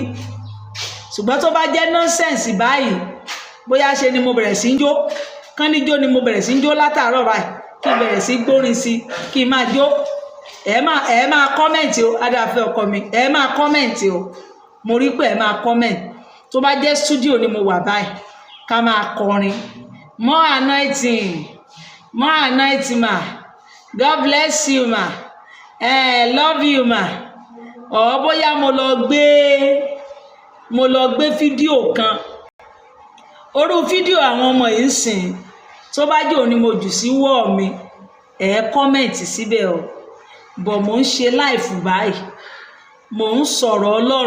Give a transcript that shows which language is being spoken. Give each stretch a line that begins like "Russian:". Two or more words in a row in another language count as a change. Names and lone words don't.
Yoruba: Ṣùgbọ́n tó bá jẹ́ nọ́nsẹ̀nsì báyìí, bóyá ṣe ni mo bẹ̀rẹ̀ sí ń jó, kán ní jó ni mo bẹ̀rẹ̀ sí ń jó látàárọ̀ báyìí, kí n bẹ̀rẹ̀ sí gbórin sí, kí n máa jó. Ẹ máa kọ́mẹ̀ntì o, Adáfẹ́ ọkọ mi, ẹ máa kọ́mẹ̀ntì o. Mo rí pé ẹ máa kọ́mẹ̀ntì. Tó bá jẹ́ stúdíò ni mo wà báyìí, ká máa kọrin.
English: More anointing, more anointing ma. God bless you ma. Love you ma.
Yoruba: Bóyá mo lọ gbé fídíò kan. Orú fídíò àwọn ọmọ yìí ń sìn. Tó bá jẹ́ òní mo jù sí wọ́ọ̀ mi, kọ́mẹ̀ntì síbẹ̀ o. Bọ̀ mò ń ṣe láìfù báyìí. Mò ń sọ̀rọ̀ Ọlọ́run.